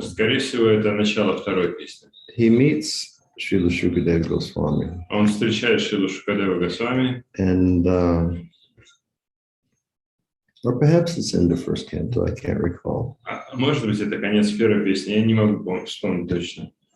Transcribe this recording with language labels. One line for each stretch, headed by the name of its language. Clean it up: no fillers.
Russian: скорее всего, это начало второй песни.
English: He meets Srila Shukadeva Goswami.
Russian: Он встречает Шрилу Шукадеву Госвами,
English: And, or perhaps it's in the first canto, I can't recall.
Russian: может быть, это конец первой песни, я не могу вспомнить точно.